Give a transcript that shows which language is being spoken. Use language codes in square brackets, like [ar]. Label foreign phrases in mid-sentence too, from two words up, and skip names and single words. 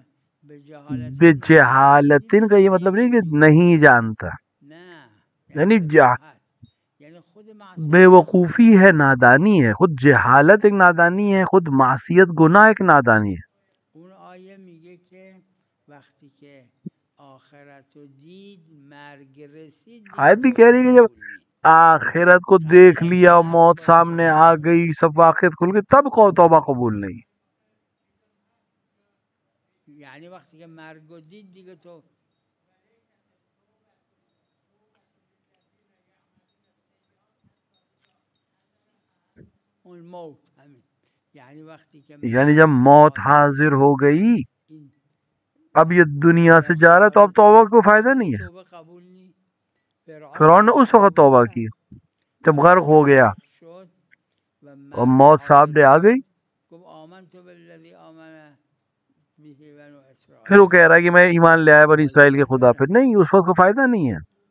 [ur] بجہالتن کا یہ مطلب نہیں کہ نہیں جانتا، یعنی بے وقوفی ہے، نادانی ہے، خود جہالت ایک نادانی ہے، خود معصیت گناہ ایک نادانی ہے۔ آیت بھی کہہ رہی ہے کہ جب آخرت کو دیکھ لیا، موت سامنے آ گئی، سب واقعات کھل گئی، تب توبہ قبول نہیں۔ [fa] یعنی وقتی که مرگ رو دید دیگه تو اون موت همین، یعنی وقتی که [ur] یعنی جب موت حاضر ہو گئی، اب یہ دنیا سے جا رہا ہے، تو اب توبہ کو فائدہ نہیں ہے۔ فرعون نے اس وقت توبہ کی جب غرق ہو گیا اور موت سامنے آ گئی، پھر وہ کہہ رہا ہے کہ میں ایمان لے آیا بنی اسرائیل کے خدا پہ، نہیں، اس وقت کو فائدہ نہیں ہے۔